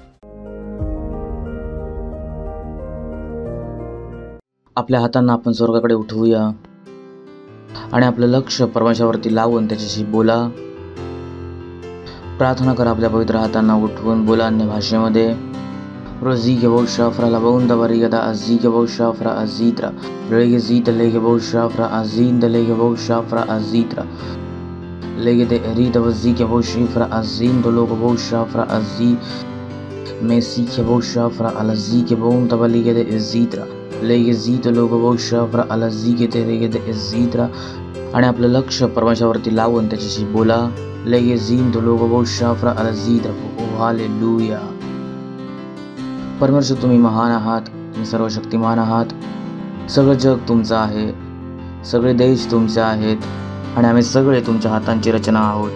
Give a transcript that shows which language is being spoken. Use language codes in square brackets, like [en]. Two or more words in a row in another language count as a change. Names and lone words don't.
[mr] आपल्या हातांना आपण स्वर्गाकडे उठवूया आणि आपलं लक्ष परमेश्वरावरती लावून त्याच्याशी बोला. प्रार्थना करा. आपल्या पवित्र हातांना उठवून बोला अन्य भाषेमध्ये. Rozige Boshafra la bonda barigada azige Boshafra azitra. Regezita lege Boshafra azinda lege Boshafra azitra. Lege de erida vazike Boshifra azindo logo Boshafra azi. Mesike Boshafra alazike bonda balige de ezitra. Lege zita logo Boshafra alazike de rege de ezitra. आणि आपलं लक्ष परमेश्वरावरती लावून त्याच्याशी बोला. लगे झींदो लोगो बोशाफ्रा अलझीद्रा. ओ हालेलुया. परमेश्वर तुम्ही महान आहात, तुम्ही सर्वशक्तिमान आहात. सगळं जग तुमचं आहे, सगळे देश तुमचे आहेत आणि आम्ही सगळे तुमच्या हातांची रचना आहोत.